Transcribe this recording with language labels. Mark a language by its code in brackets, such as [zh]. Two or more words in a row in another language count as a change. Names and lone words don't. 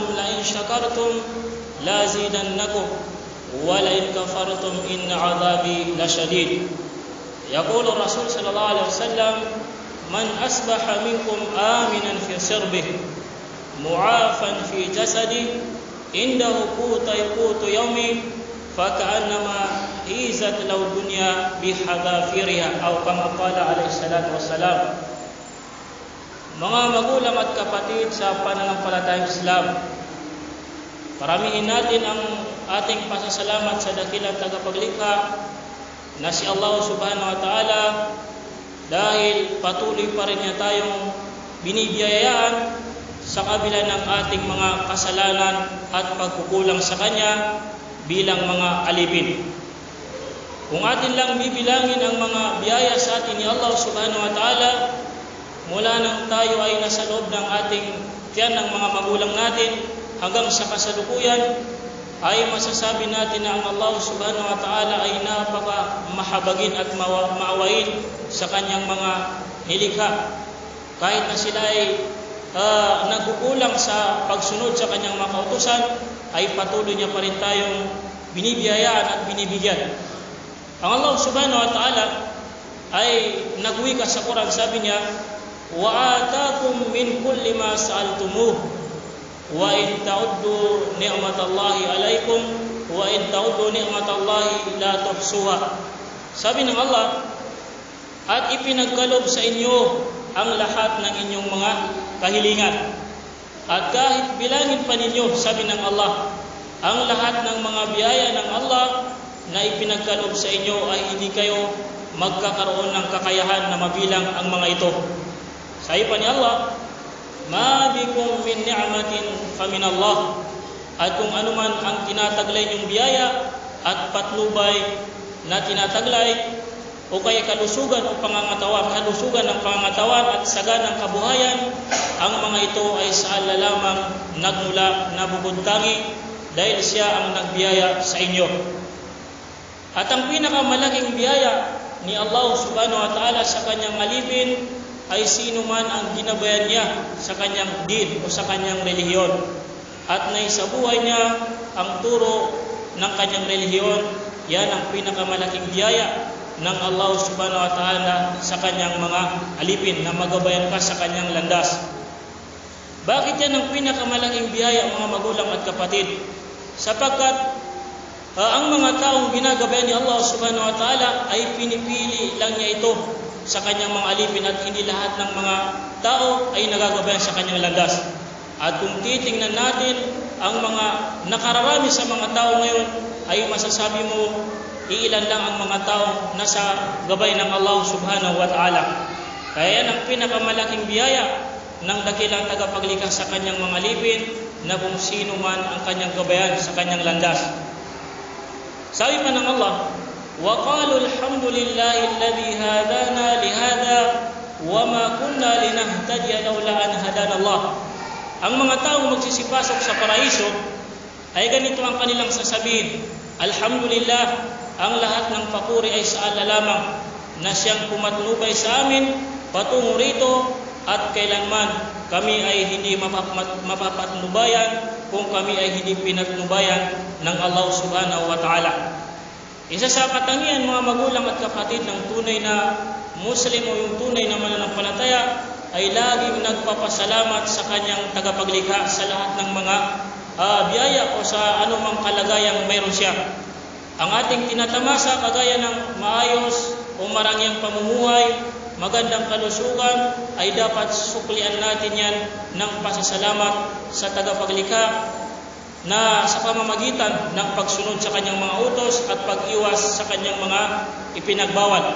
[ar] لئن شكرتم لأزيدنكم ولئن كفرتم إن عذابي لشديد يقول الرسول صلى الله عليه وسلم من أصبح منكم آمنا في سربه معافا في جسده عنده قوت يومه فكأنما هيزت له الدنيا بحذافيرها أو كما قال عليه الصلاة والسلام. [tl] Mga magulang at kapatid sa pananampalatayang Islam, paramihin natin ang ating pasasalamat sa dakilang tagapaglikha na si Allah [ar] سبحانه وتعالى [tl] dahil patuloy pa rin niya tayong binibiyayaan sa kabila ng ating mga kasalanan at pagkukulang sa Kanya bilang mga alipin. Kung atin lang bibilangin ang mga biyaya sa atin ni Allah [ar] سبحانه وتعالى [tl] mula nang tayo ay nasa loob ng ating tiyan ng mga magulang natin hanggang sa kasalukuyan, ay masasabi natin na ang Allah [ar] سبحانه وتعالى [tl] ay napaka mahabagin at maawain sa kanyang mga nilikha. Kahit na sila ay nagkukulang sa pagsunod sa kanyang mga kautusan, ay patuloy niya pa rin tayong binibiyayaan at binibigyan. Ang Allah [ar] سبحانه وتعالى [tl] ay nagwika sa Quran, sabi niya, [ar] وَآتَاكُمْ مِنْ كُلِّ مَا سَأَلْتُمُوهُ وَإِنْ تَعُدُّوا نِعْمَةَ اللَّهِ عَلَيْكُمْ وَإِنْ تَعُدُّوا نِعْمَةَ اللَّهِ لَا تُحْصُوهَا. [tl] Sabi ng Allah, at ipinagkaloob sa inyo ang lahat ng inyong mga kahilingan. At kahit bilangin pa ninyo, sabi ng Allah, ang lahat ng mga biyaya ng Allah na ipinagkaloob sa inyo ay hindi kayo magkakaroon ng kakayahan na mabilang ang mga ito. Sabi pa ni Allah, [ar] ما بكم من نعمة فمن الله. [tl] At kung anuman ang tinataglay niyong biyaya at patnubay na tinataglay o kaya kalusugan ng pangangatawan at saganang kabuhayan, ang mga ito ay sa Allah lamang nagmula na bubuntangi dahil siya ang nagbiyaya sa inyo. At ang pinakamalaking biyaya ni Allah [ar] سبحانه وتعالى [tl] sa kanyang alipin ay sino man ang ginabayan niya sa kanyang din o sa kanyang relihiyon at naisabuhay niya ang turo ng kanyang relihiyon. Yan ang pinakamalaking biyaya ng Allah [ar] سبحانه وتعالى [tl] sa kanyang mga alipin na magabayan ka sa kanyang landas. Bakit yan ang pinakamalaking biyaya, mga magulang at kapatid? Sapagkat ang mga taong ginagabayan ni Allah [ar] سبحانه وتعالى [tl] ay pinipili lang niya ito sa kanyang mga alipin at hindi lahat ng mga tao ay nagagabayan sa kanyang landas. At kung titingnan natin ang mga nakararami sa mga tao ngayon, ay masasabi mo iilan lang ang mga tao nasa gabay ng Allah [ar] سبحانه وتعالى. [tl] Kaya yan ang pinakamalaking biyaya ng dakilang tagapaglikha sa kanyang mga alipin na kung sino man ang kanyang gabayan sa kanyang landas. Sabi pa ng Allah, [ar] وَقَالُوا الْحَمْدُ لِلَّهِ الَّذِي هَدَانَا لِهَذَا وَمَا كُنَّا لِنَهْتَدِيَ لَوْلَا أَنْ هَدَانَا اللَّهُ. [tl] Ang mga taong magsisipasok sa paraiso ay ganito ang kanilang sasabihin, Alhamdulillah, ang lahat ng papuri ay sa Allah lamang na siyang pumatnubay sa amin patungo rito at kailanman kami ay hindi mapapatnubayan kung kami ay hindi pinatnubayan ng Allah [ar] سبحانه وتعالى. [tl] Isa sa katangian mga magulang at kapatid ng tunay na Muslim o yung tunay na mananampalataya ay laging nagpapasalamat sa kanyang tagapaglikha sa lahat ng mga biyaya o sa anumang kalagayang mayroon siya. Ang ating tinatamasa kagaya ng maayos o marangyang pamumuhay, magandang kalusugan, ay dapat suklian natin yan ng pasasalamat sa tagapaglikha na sa pamamagitan ng pagsunod sa kanyang mga utos at pag-iwas sa kanyang mga ipinagbawal.